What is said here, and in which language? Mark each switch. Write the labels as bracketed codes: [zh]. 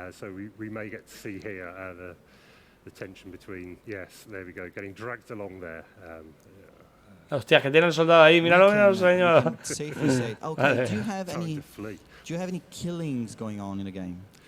[en] So we may get to see here the tension between, yes, there we go, getting dragged along there. [es] Hostia, que tiene el soldado ahí, míralo, señor. [en] Okay, do you have any killings going on in the game?